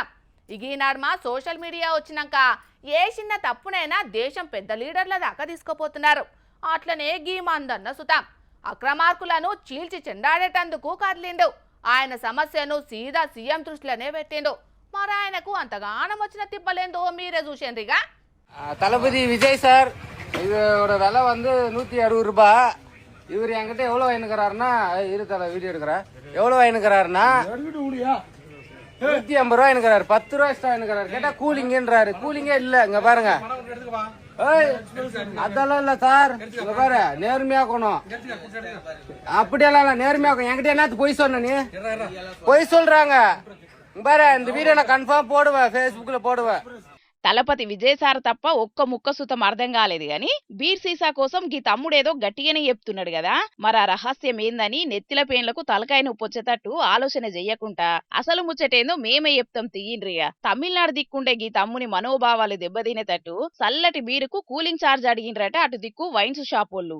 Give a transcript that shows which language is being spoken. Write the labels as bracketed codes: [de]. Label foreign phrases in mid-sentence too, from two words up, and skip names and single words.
[te] ఈనాడు మా [en] social media [te] వచ్చినాక ఏ చిన్న తప్పునైనా దేశం పెద్ద లీడర్ల దాకా తీసుకుపోతున్నారు. అట్లనే గీ మందన్న సుతాం అక్రమార్కులను చీల్చి చెండాడేటందుకు కదిలిండు. ఆయన సమస్యను సీదా సీఎం దృష్టిలోనే పెట్టిండు. మరి ఆయనకు అంతగానం వచ్చిన తిప్పలేందో మీరే చూసేంద్రిగా. [ta] தளபதி விஜய் சார் இதோட விலை வந்து 160 ரூபாய். இவர் என்கிட்ட எவ்வளோ வாங்கிக்கிறாருன்னா வீடியோ எடுக்கிறா எவ்வளோ வாங்கிக்கிறாருன்னா 150 ரூபாய் வாங்கிக்கிறாரு. 10 ரூபாய் எக்ஸ்ட்ரா வாங்கிக்கிறாரு. கேட்டா கூலிங்கன்றாரு. கூலிங்கே இல்ல. இங்க பாருங்க, அதெல்லாம் இல்ல சார். இங்க பாரு, நேர்மையாக்கணும். அப்படியெல்லாம் இல்ல, நேர்மையாக்கணும். என்கிட்ட என்னது பொய் சொன்ன நீ? பொய் சொல்றாங்க. பாரு, இந்த வீடியோ நான் கன்ஃபார்ம் போடுவேன், ஃபேஸ்புக்ல போடுவேன். [te] తలపతి విజయసార్ తప్ప ఒక్క ముక్క సుతం అర్థం కాలేదు గాని బీర్ సీసా కోసం గీ తమ్ముడేదో గట్టిగానే చెప్తున్నాడు కదా. మరి ఆ రహస్యం ఏందని నెత్తిల పేన్లకు తలకాయ నొప్పి వచ్చేటట్టు ఆలోచన చెయ్యకుండా అసలు ముచ్చటేందో మేమే చెప్తాం తీయిండ్రిగా. తమిళనాడు దిక్కుండే గీ తమ్ముని మనోభావాలు దెబ్బతినేటట్టు చల్లటి బీరుకు [en] cooling charge [te] అడిగిండ్రట అటు దిక్కు వైన్స్ షాపోళ్ళు.